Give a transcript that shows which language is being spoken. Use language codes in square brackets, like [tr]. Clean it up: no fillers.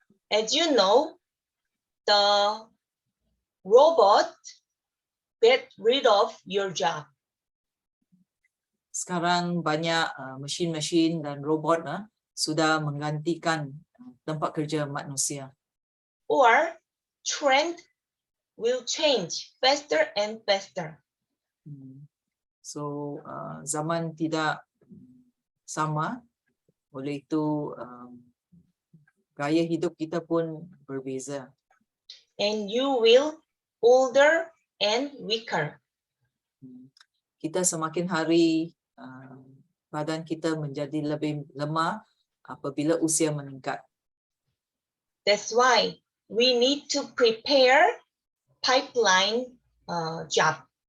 [en] As you know, the robot get rid of your job. [ms] Sekarang banyak mesin-mesin dan robot sudah menggantikan tempat kerja manusia. [en] Or trained will change faster and faster. [ms] So zaman tidak sama, oleh itu gaya hidup kita pun berbeza. [en] And you will older and weaker. [ms] Kita semakin hari badan kita menjadi lebih lemah apabila usia meningkat. [en] That's why we need to prepare pipeline job.